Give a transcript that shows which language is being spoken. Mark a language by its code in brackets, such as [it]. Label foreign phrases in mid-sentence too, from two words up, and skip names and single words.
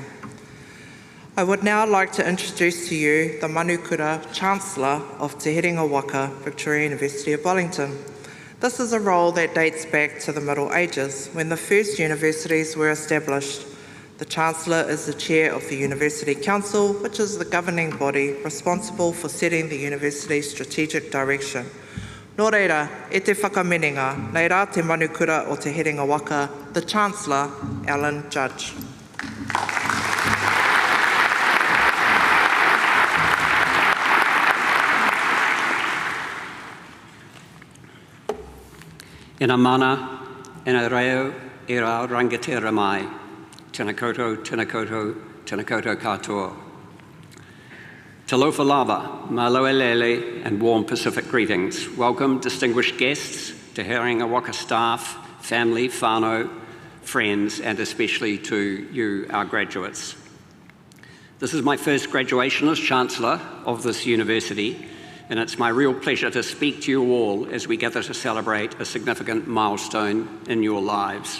[en] I would now like to introduce to you the Manukura Chancellor of Te Herenga Waka, Victoria University of Wellington. This is a role that dates back to the Middle Ages, when the first universities were established. The Chancellor is the Chair of the University Council, which is the governing body responsible for setting the university's strategic direction. [mi] Nō reira, e te whakamenenga, nei rā te Manukura o Te Herenga Waka, [en] the Chancellor, Alan Judge. [mi] Ina mana, ina reo, ira rangatira mai, tēnā koutou, tēnā koutou, tēnā koutou katoa. [sm] Talofa lava, malo lele, [en] and warm Pacific greetings. Welcome, distinguished guests, Te Herenga Waka staff, family, whānau, friends, and especially to you, our graduates. This is my first graduation as Chancellor of this university, and it's my real pleasure to speak to you all as we gather to celebrate a significant milestone in your lives.